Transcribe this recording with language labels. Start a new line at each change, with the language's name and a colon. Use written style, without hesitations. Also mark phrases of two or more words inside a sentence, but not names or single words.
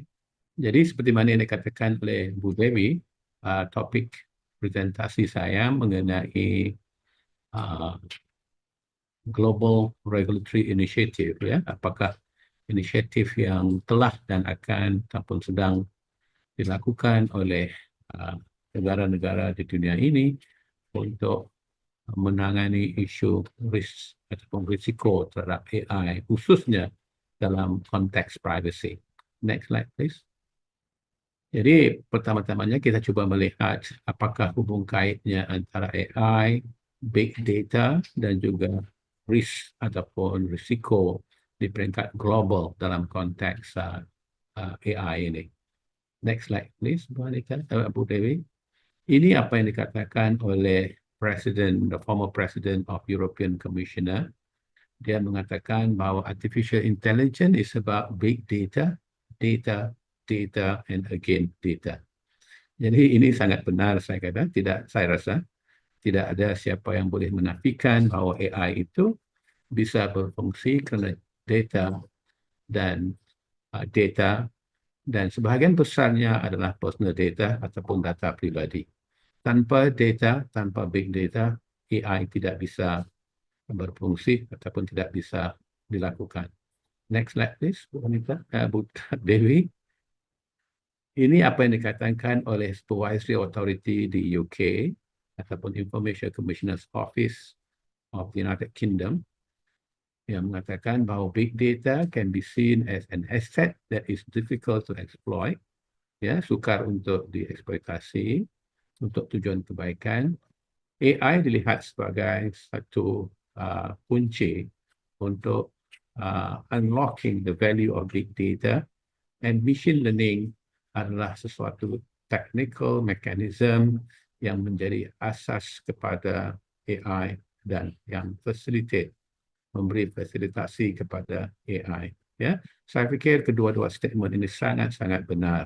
Malay: Jadi seperti mana yang dikatakan oleh Bu Dewi, topik presentasi saya mengenai uh, Global Regulatory Initiative, ya, apakah inisiatif yang telah dan akan ataupun sedang dilakukan oleh uh, negara-negara di dunia ini untuk menangani isu ataupun risiko terhadap AI, khususnya dalam konteks privacy.
English: Next slide, please.
Malay: Jadi pertama-tamanya kita cuba melihat apakah hubung kaitnya antara AI,
English: big data
Malay: dan juga risk ataupun risiko di peringkat global dalam konteks AI ini.
English: Next slide please,
Malay: Bu Anita, Bu Dewi. Ini apa yang dikatakan oleh
English: the former President of European Commissioner.
Malay: Dia mengatakan bahawa
English: artificial intelligence is about big data, data, data, and again data.
Malay: Jadi ini sangat benar saya kata, saya rasa tidak ada siapa yang boleh menafikan bahawa AI itu bisa berfungsi kerana data dan sebahagian besarnya adalah
English: personal data
Malay: ataupun data pribadi. Tanpa data, tanpa
English: big data,
Malay: AI tidak bisa berfungsi ataupun tidak bisa dilakukan.
English: Next slide please, Bu Anita, Bu Dewi.
Malay: Ini apa yang dikatakan oleh Supervisory Authority di UK ataupun Information Commissioner's Office of the United Kingdom yang mengatakan bahawa
English: big data can be seen as an asset that is difficult to exploit,
Malay: ya, sukar untuk dieksploitasi untuk tujuan kebaikan. AI dilihat sebagai satu kunci untuk
English: unlocking the value of big data, and machine learning
Malay: adalah sesuatu
English: technical mechanism
Malay: yang menjadi asas kepada AI dan yang memberi fasilitasi kepada AI. Ya, saya fikir kedua-dua statement ini sangat-sangat benar.